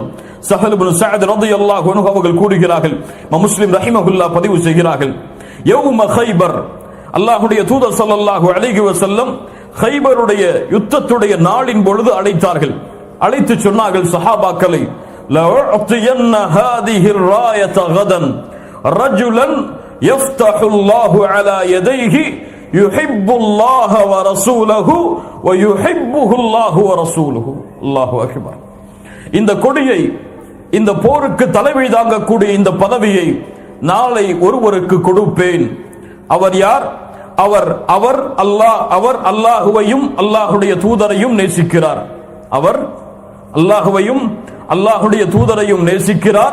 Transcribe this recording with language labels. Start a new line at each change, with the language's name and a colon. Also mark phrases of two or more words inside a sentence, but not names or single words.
Tamil: ஸஹல் இப்னு ஸஅத்
Arabic: رضي الله عنه
Tamil: அவர்கள் கூறுகிறார்கள், முஸ்லிம் ரஹிமஹுல்லாஹ் பதிவு செய்கிறார்கள்,
Arabic: يوم خيبر,
Tamil: அல்லாஹ்வுடைய தூதர்
Arabic: صلى الله عليه وسلم
Tamil: கைபருடைய யுத்தத்துடைய நாளின் பொழுது அழைத்தார்கள். அழைத்து சொன்னார்கள் சஹாபாக்களை,
Arabic: لأعطين هذه الراية غدا رجلا يفتح الله على يديه يحب الله ورسوله ويحبه الله ورسوله. الله أكبر.
Tamil: இந்த கொடியை, இந்த போருக்கு தலைமை தாங்கக்கூடிய இந்த பதவியை நாளை ஒருவருக்கு கொடுப்பேன். அவர் யார்? அவர் அல்லாஹுவையும் அல்லாஹுடைய தூதரையும் நேசிக்கிறார். அவர் அல்லாஹுவையும் அல்லாஹுடைய தூதரையும் நேசிக்கிறார்.